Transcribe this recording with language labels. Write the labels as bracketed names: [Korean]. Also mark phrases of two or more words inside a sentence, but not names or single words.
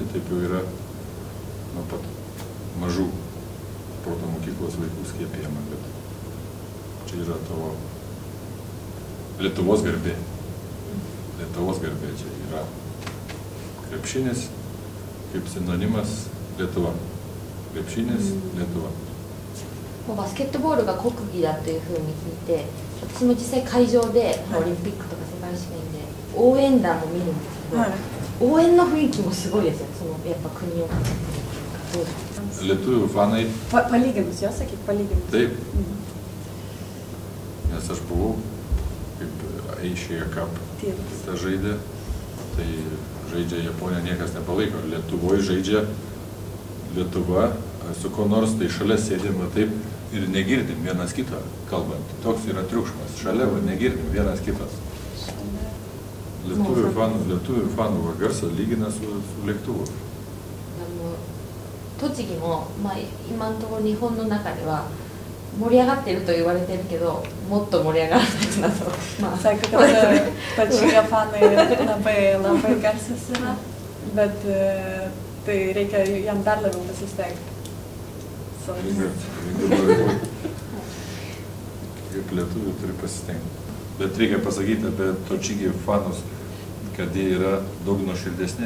[Lithuanian] Taip jau yra nuo pat mažų sporto mokyklos vaikų skiepijama, kad čia yra tavo Lietuvos garbė. Lietuvos garbė čia yra krepšinis kaip sinonimas Lietuva. Krepšinis Lietuva. [Japanese] バスケットボールが国技だというふうに聞いて、私も実際会場でオリンピックとか世界選手権で応援団も見るんですけど、応援の雰囲気もすごいですよ。そのやっぱ国を勝つっていうか、どうですか。 [Lithuanian] Lietuvių fanai. Palyginus, jo sakyk, palyginus. Taip. Nes aš buvau, kaip Eišėje Cup tą žaidė, tai žaidžia Japonija, niekas nepalaiko. Lietuvoje žaidžia Lietuva, su ko nors, tai šalia sėdima taip ir negirdim vienas kito kalbant. Toks yra triukšmas. Šalia negirdim vienas kitas. Lietuvių fanų garsą lygina su lėktuvu. [Japanese] 栃木も、まあ、今のところ日本の中では盛り上がっていると言われてるけど、もっと盛り上がらないなと。まあ、 [Lithuanian] Sako, kad pačioje fanai labai garsus yra, bet tai reikia jam dar labiau pasistengti. Kaip lietuvių turi pasistengti. Bet reikia pasakyti apie Točigi fanus, kad jie yra daug nuoširdesni.